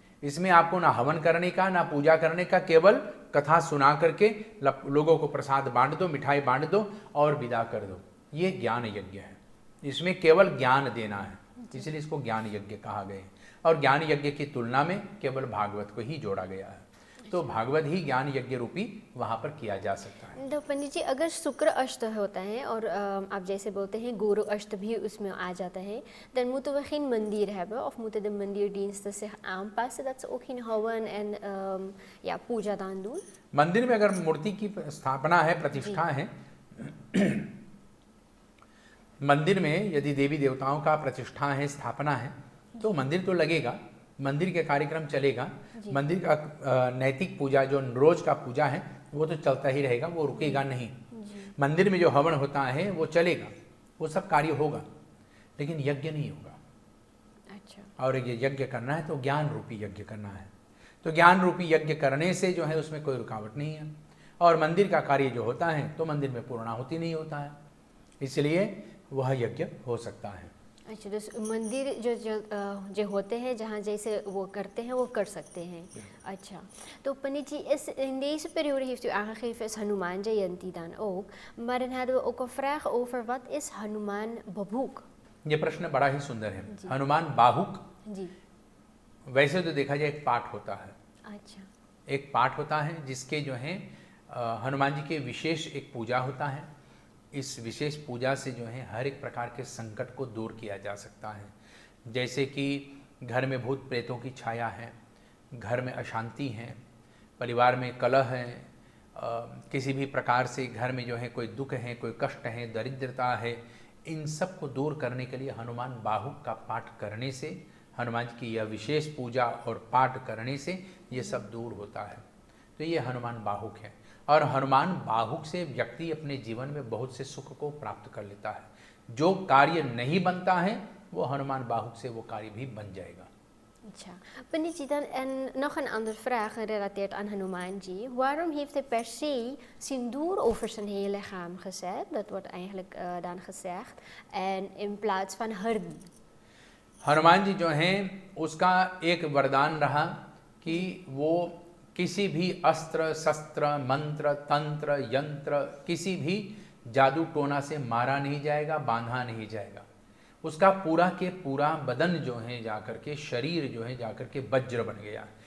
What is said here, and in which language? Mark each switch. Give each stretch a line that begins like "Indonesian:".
Hindi: इसमें आपको ना हवन करने का, ना पूजा करने का, केवल कथा सुना करके लोगों को प्रसाद बांट दो, मिठाई बांट दो और विदा कर दो, ये ज्ञान यज्ञ है। इसमें केवल ज्ञान देना है, इसलिए इसको ज्ञान यज्ञ कहा गया है। और ज्ञान यज्ञ की तुलना में केवल भागवत को ही जोड़ा गया है, तो भागवत ही ज्ञान यज्ञ रूपी वहाँ पर किया जा सकता है। तो पंडित जी, अगर शुक्र अष्ट होता है और आप जैसे बोलते हैं गुरु अष्ट भी उसमें आ जाता है,
Dutch: dan moeten we geen mandir hebben of moeten de mandierdiensten zich aanpassen dat ze ook geen hawan en ja, puja dan doen?
Hindi: मंदिर में अगर मूर्ति की स्थापना है, प्रतिष्ठा है, मंदिर में यदि देवी देवताओं का प्रतिष्ठा है, स्थापना है, तो मंदिर तो लगेगा, मंदिर के कार्यक्रम चलेगा। मंदिर का नैतिक पूजा जो रोज का पूजा है वो तो चलता ही रहेगा, वो रुकेगा नहीं। मंदिर में जो हवन होता है वो चलेगा, वो सब कार्य होगा, लेकिन यज्ञ नहीं होगा। अच्छा। और ये यज्ञ करना है तो ज्ञान रूपी यज्ञ करना है, तो ज्ञान रूपी यज्ञ करने से जो है उसमें कोई रुकावट नहीं है। और मंदिर का कार्य जो होता है तो मंदिर में पूर्णाहुति नहीं होता है, इसलिए वह यज्ञ हो सकता है। अच्छा, तो मंदिर जो होते हैं जहाँ जैसे वो करते हैं वो कर सकते हैं। अच्छा, तो पंडित जी,
Dutch: in deze periode heeft u aangegeven is Hanuman Jayanti dan ook, maar dan hadden we ook een vraag over wat is Hanuman Babhuk?
Hindi: ये प्रश्न बड़ा ही सुंदर है। हनुमान बाहुक, जी, वैसे तो देखा जाए एक पाठ होता है, अच्छा। एक पाठ होता है जिसके जो है हनुमान जी के विशेष एक पूजा होता है। इस विशेष पूजा से जो है हर एक प्रकार के संकट को दूर किया जा सकता है। जैसे कि घर में भूत प्रेतों की छाया है, घर में अशांति है, परिवार में कलह है, किसी भी प्रकार से घर में जो है कोई दुख है, कोई कष्ट है, दरिद्रता है, इन सब को दूर करने के लिए हनुमान बाहुक का पाठ करने से, हनुमान जी की यह विशेष पूजा और पाठ करने से ये सब दूर होता है। तो ये हनुमान बाहुक है, और हनुमान बाहुक से व्यक्ति अपने जीवन में बहुत से सुख को प्राप्त कर लेता है। जो कार्य नहीं बनता है वो हनुमान बाहुक से वो कार्य भी बन जाएगा।
Dutch: Tja, Pandit ji, dan en nog een andere vraag gerelateerd aan Hanumanji. Waarom heeft hij per se sindoer over zijn hele lichaam gezet? Dat wordt eigenlijk dan gezegd. En in plaats van hardi.
Hindi: Hanuman ji जो हैं उसका एक वरदान रहा कि वो किसी भी अस्त्र शस्त्र मंत्र तंत्र यंत्र किसी भी जादू टोना से मारा नहीं जाएगा, बांधा नहीं जाएगा। उसका पूरा के पूरा बदन जो है जाकर के, शरीर जो है जाकर के वज्र बन गया।